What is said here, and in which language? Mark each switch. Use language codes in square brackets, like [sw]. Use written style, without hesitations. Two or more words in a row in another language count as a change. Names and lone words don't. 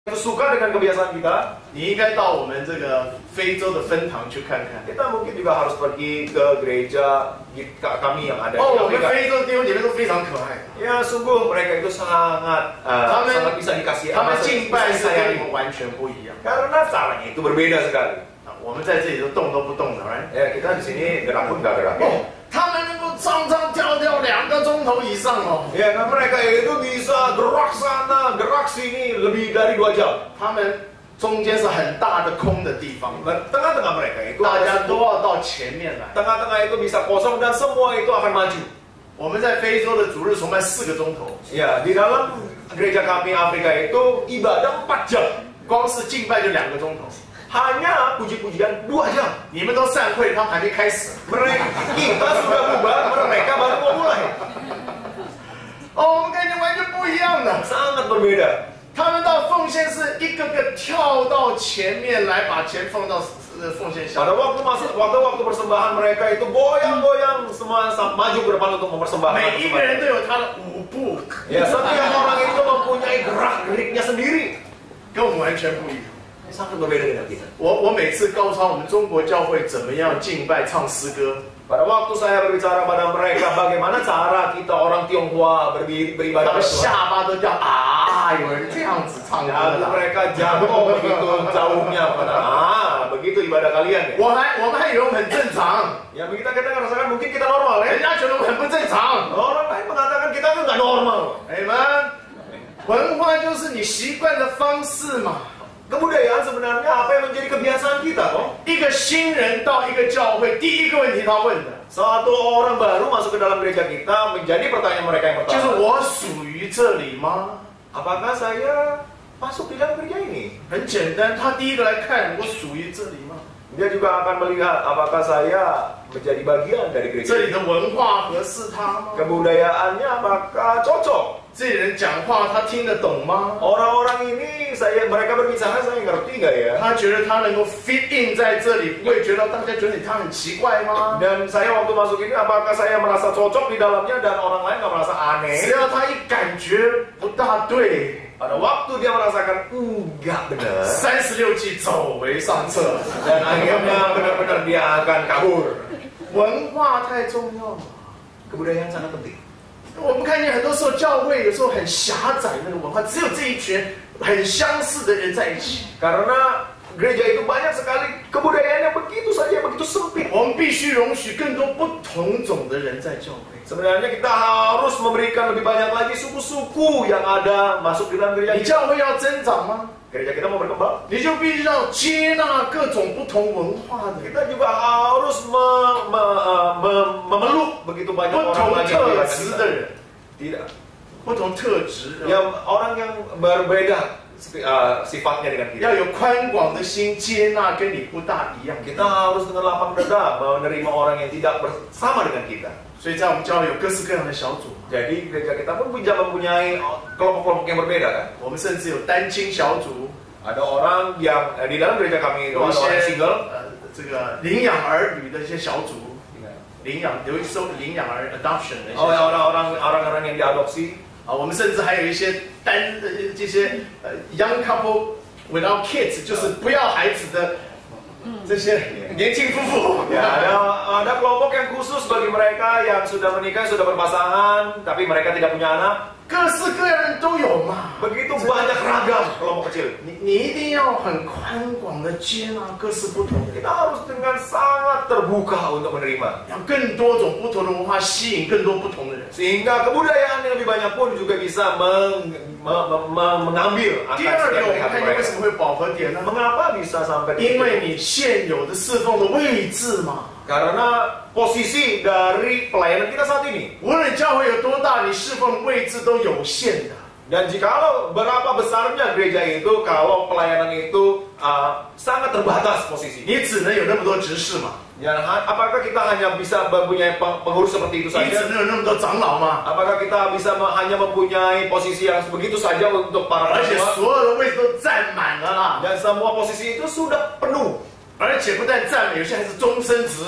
[id] suka dengan kebiasaan kita, [zh] 你应该到我们这个非洲的分堂去看看。 [id] kita mungkin juga harus pergi ke gereja kami yang ada [zh] 哦， [id] di [zh] 我们 [id] Afrika. [zh] 非洲弟兄姐妹都非常可爱， [id] Ya sungguh mereka itu sangat sangat bisa dikasih [zh] 他们敬拜是跟你 [id] sayangi. [zh] 们完全不一样。 [id] Karena caranya itu berbeda sekali. [zh] 我们在这里都动都不动的，right？ [id] Ya kita di sini gerak pun nggak gerak. [zh] 哦，他们能够唱唱跳跳2个钟头以上哦。 [id] Ya kan mereka itu bisa gerak sana, gerak sini lebih dari 2 jam. [zh] 他们中间是很大的空的地方， [id] Tengah-tengah mereka itu [zh] 大家 [id] ada [zh] 都要到前面来。 [id] tengah-tengah itu bisa kosong dan semua itu akan maju. [zh] 我们在非洲的主日崇拜4个钟头， [id] Ya di dalam gereja kami Afrika itu ibadah 4 jam. [zh] 光是敬拜就2个钟头。 [id] Hanya puji-pujian 2 jam. [zh] 你们都散会，他们还没开始。 [id] Kita sudah bubar, mereka baru mau mulai. [zh] 哦，我们跟你完全不一样的。 [id] Sangat berbeda. [zh] 他们到奉献是一个个跳到前面来，把钱放到奉献箱。 [id] Pada waktu persembahan mereka itu goyang-goyang semua maju ke depan untuk mempersembahkan. [zh] 每一个人都有他的舞步， [id] Ya, setiap orang itu mempunyai gerak-geriknya sendiri. [zh] 跟我们完全不一样。 [id] Sangat berbeda dengan kita. [zh] 我每次告诉他我们中国教会怎么样敬拜、唱诗歌， [id] Pada waktu saya berbicara pada mereka bagaimana cara kita orang Tionghoa [zh] 他 [id] beribadah [zh] 们 [id] kepada Tuhan. [zh] 下巴都叫啊，有人这样子唱歌 [id] Ya, [zh] 的。 [id] mereka jatuh begitu jauhnya pada begitu ibadah kalian ya. [zh] 我们还以为我们很正常， [id] Ya kita rasakan mungkin kita normal [zh] 人 [id] ya. [zh] 家觉得我们很不正常。 [id] Orang lain mengatakan kita itu nggak normal. [zh] 你们文化就是你习惯的方式嘛。 [id] Kebudayaan sebenarnya apa yang menjadi kebiasaan kita toh? [zh] 一个新人到一个教会，第一个问题他问的 [id] Satu orang baru masuk ke dalam gereja kita menjadi pertanyaan mereka yang [zh] 就是 [id] pertama. [zh] 我属于这里吗？ [id] Apakah saya masuk di dalam gereja ini? [zh] 很简单，他第一个来看我属于这里吗？ [id] Dia juga akan melihat apakah saya menjadi bagian dari [zh] 这 [id] gereja [zh] 里 [id] ini. [zh] 的文化合适他吗？ [id] Kebudayaannya apakah cocok? [zh] 这里人讲话他听得懂吗？ [id] Orang-orang ini mereka berbicara saya ngerti nggak ya? [zh] 他觉得他能够 [en] fit in [zh] 在这里，不会觉得大家觉得他很奇怪吗？ [id] Dan saya waktu masuk ini apakah saya merasa cocok di dalamnya dan orang lain nggak merasa [zh] 只 [id] aneh? [zh] 要他一感觉不大对， [id] Pada waktu dia merasakan enggak benar [zh] 36 计走为上策。 [id] dan akhirnya benar-benar dia akan kabur. [zh] 文化太重要了。 [id] Kebudayaan sangat penting. [zh] 我们看见很多时候教会有时候很狭窄，那个文化只有这一群很相似的人在一起。 [id] Karena gereja itu banyak sekali kebudayaannya begitu saja, begitu sempit. [zh] 我们必须容许更多不同种的人在教会。 [id] Sebenarnya kita harus memberikan lebih banyak lagi suku-suku yang ada masuk di dalam gereja [zh] 你 [id] kita. [zh] 教会要增长吗？ [id] Gereja kita mau berkembang. [zh] 你就必须要接纳各种不同文化的人， [id] Kita juga harus memeluk begitu banyak [zh] 不 [id] orang [zh] 同 [id] lagi yang [zh] 特 [id] di [zh] 质 [id] kita. [zh] 的人， [id] Tidak. [zh] 不同特质， [id] Yang orang yang berbeda sifatnya dengan [zh] 要 [id] kita. [zh] 有宽广的心，接纳跟你不大一样。 [id] Kita harus dengan lapang dada menerima orang yang tidak bersama dengan kita. [zh] 所以在我们教会有各式各样的小组， [id] Jadi gereja kita pun bisa mempunyai kelompok-kelompok yang berbeda kan. [zh] 我们甚至有单亲小组， [id] Ada orang yang di dalam gereja kami itu [zh] 有一 [id] ada orang yang [zh] 些 [id] single. [zh] 这个领养儿女的一些小组，有一收领养儿 adoption 的一些 Oh 小组 [id] orang-orang yang diadopsi. [zh] 啊，我们甚至还有一些这些 [en] young couple without kids， [zh] 就是不要孩子的这些年轻夫妇。 [id] Ya, ada kelompok yang khusus bagi mereka yang sudah menikah, sudah berpasangan, tapi mereka tidak punya anak. [zh] 各式各样的人都有嘛。 [id] Begitu banyak ragam kelompok kecil. [zh] 你一定要很宽广的接纳各式不同的人， [id] Kita harus dengan sangat terbuka untuk menerima. [zh] 让更多种不同的文化吸引更多不同的人。 [id] Sehingga kebudayaan yang lebih banyak pun juga bisa mengambil [zh] 第 [id] akan [zh] 二个， [id] setiap [zh] 我 [id] dari [zh] 们 [id] hati [zh] 看见为 [id] mereka. [zh] 什么会饱和点呢？ [id] Mengapa bisa sampai di [zh] 因 [id] situ? [zh] 为你现有的侍奉的位置嘛。 [id] Karena posisi dari pelayanan kita saat ini. [zh] 无论教会有多大，你侍奉的位置都有限的。 [id] Dan jikalau berapa besarnya gereja itu, kalau pelayanan itu sangat terbatas posisi. [zh] 你只能有那么多执事嘛， [id] Ya, apakah kita hanya bisa mempunyai pengurus seperti itu [zh] 你只 [id] saja? [zh] 能有那么多长老嘛， [id] Apakah kita bisa hanya mempunyai posisi yang begitu saja untuk para [zh] 而且 [id] ketua? [zh] 所有的位置都占满了啦， [id] Dan semua posisi itu sudah penuh. [zh] 而且不但占满，有些还是终身职。